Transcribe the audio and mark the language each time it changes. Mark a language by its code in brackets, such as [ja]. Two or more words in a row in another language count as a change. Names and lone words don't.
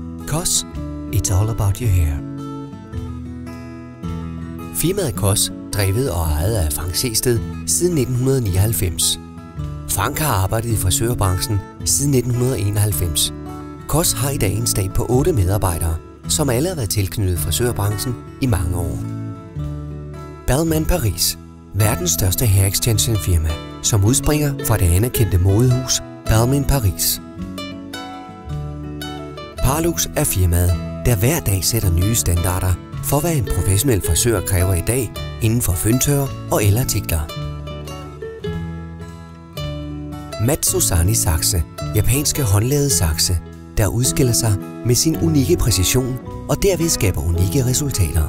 [en] COS, it's all about your hair. [da] Firmaet COS, drevet og ejet af Frank Sehested siden 1999. Frank har arbejdet i frisørbranchen siden 1991. COS har i dag en stab på 8 medarbejdere, som alle har været tilknyttet frisørbranchen i mange år. Balmain Paris, verdens største [en] hair extension [da] firma, som udspringer fra det anerkendte modehus Balmain Paris. Parlux er firmaet, der hver dag sætter nye standarder for, hvad en professionel frisør kræver i dag inden for føntørrer og elartikler. Matsuzani sakse, japanske håndlavede sakse, der udskiller sig med sin unikke præcision og derved skaber unikke resultater.